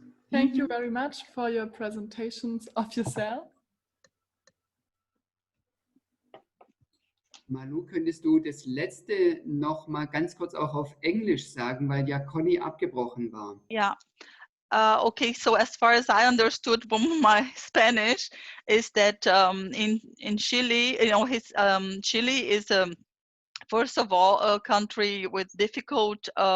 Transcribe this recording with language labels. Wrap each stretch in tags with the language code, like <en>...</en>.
<en>Thank you very much for your presentations of yourself.</en> <de>Malu, könntest du das letzte noch mal ganz kurz auch auf Englisch sagen, weil ja Conny abgebrochen war?</de> <en>Yeah. Okay, so as far as I understood from my Spanish, is that in Chile, Chile is first of all a country with difficult</en>